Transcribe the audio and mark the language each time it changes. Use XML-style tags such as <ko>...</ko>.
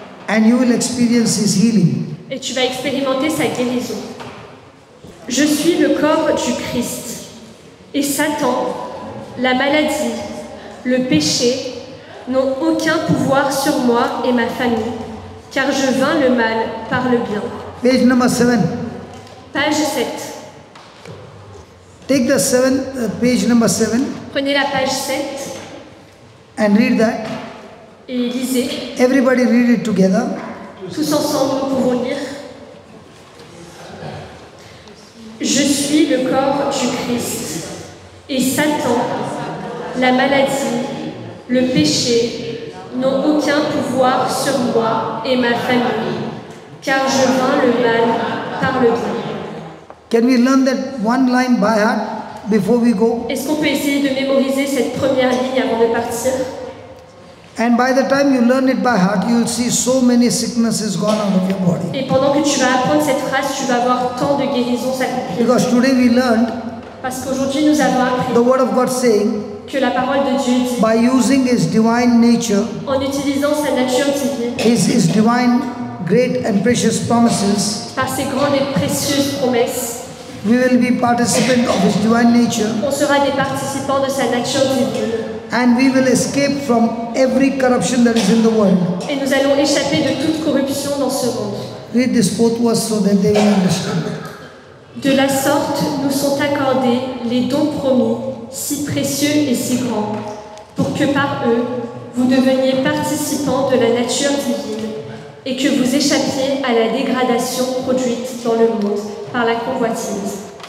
<en>And you will experience His healing.</en> <fr>Et tu vas expérimenter sa guérison. Je suis le corps du Christ. Et Satan, la maladie, le péché n'ont aucun pouvoir sur moi et ma famille, car je vains le mal par le bien.</fr> <en>Page number 7.</en> <fr>Page 7.</fr> <en>Take the page number 7</en> <fr>Prenez la page 7</fr> <en>and read that.</en> <fr>et lisez.</fr> <en>Everybody read it together.</en> <fr>Tous ensemble, nous pouvons lire. Je suis le corps du Christ, et Satan, la maladie, Le péché n'ont aucun pouvoir sur moi et ma famille, car je vains le mal par le bien.</fr> <en>Can we learn that one line by heart before we go?</en> <fr>Est-ce qu'on peut essayer de mémoriser cette première ligne avant de partir?</fr> <en>And by the time you learn it by heart, you will see so many sicknesses gone out of your body.</en> <fr>Et pendant que tu vas apprendre cette phrase, tu vas voir tant de guérisons s'accomplir.</fr> <en>Because today we learned</en> <fr>Parce qu'aujourd'hui, nous avons appris</fr> <en>the word of God saying,</en> <fr>que la parole de Dieu dit,</fr> <en>by using his divine nature,</en> <fr>en utilisant sa nature divine,</fr> <en>his divine great and precious promises,</en> <fr>par ses grandes et précieuses promesses,</fr> <en>we will be participant of his divine nature,</en> <fr>on sera des participants de sa nature divine.</fr> <en>and we will escape from every corruption that is in the world.</en> <fr>Et nous allons échapper de toute corruption dans ce monde.</fr> <en>Read this fourth verse so that they will understand.</en> <fr>De la sorte, nous sont accordés les dons promis, si précieux et si grands, pour que par eux, vous deveniez participants de la nature divine et que vous échappiez à la dégradation produite dans le monde par la convoitise.</fr>